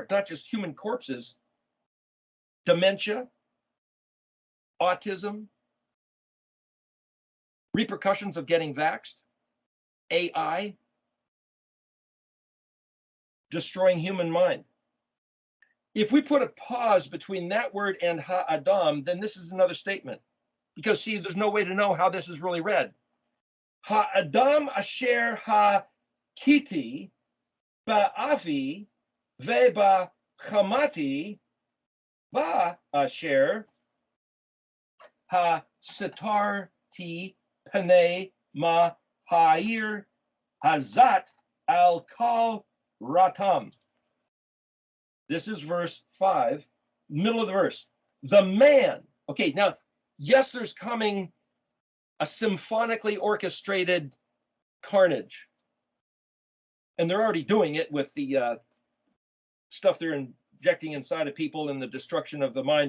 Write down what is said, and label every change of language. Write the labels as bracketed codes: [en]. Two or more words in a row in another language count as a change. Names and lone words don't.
[en] It's not just human corpses. Dementia, autism, repercussions of getting vaxxed, AI, destroying human mind. If we put a pause between that word and ha-adam, then this is another statement. Because see, there's no way to know how this is really read. [he] האדם אשר הכיתי באפי ובחמתי ואשר הסתרתי פני מהעיר הזאת על כל רעתם. [en] This is verse 5, middle of the verse. The man, okay, now, yes, there's coming a symphonically orchestrated carnage. And they're already doing it with the stuff they're injecting inside of people and the destruction of the mind.